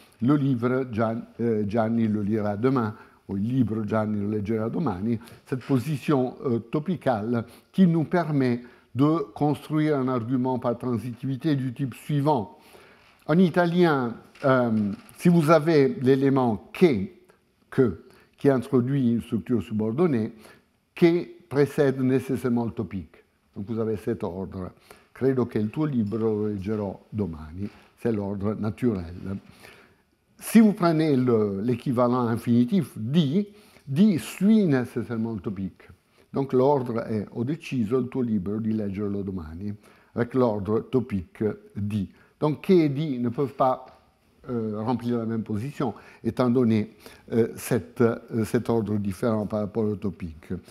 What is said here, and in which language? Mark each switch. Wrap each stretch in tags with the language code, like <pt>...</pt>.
<fr>Le livre, Gianni le lira demain, ou</fr> <it>il libro, Gianni lo leggerà domani,</it> <fr>cette position topicale qui nous permet de construire un argument par transitivité du type suivant. En italien, si vous avez l'élément que, qui introduit une structure subordonnée, che précède nécessairement le topique. Donc vous avez cet ordre.</fr> <it>Credo che il tuo libro lo leggerò domani.</it> <fr>C'est l'ordre naturel. Si vous prenez l'équivalent infinitif di suit nécessairement le topique. Donc l'ordre est</fr> <it>ho deciso il tuo libro di leggerlo domani,</it> <fr>avec l'ordre topique di. Donc che et di ne peuvent pas remplir la même position, étant donné cet ordre différent par rapport au topique.</fr>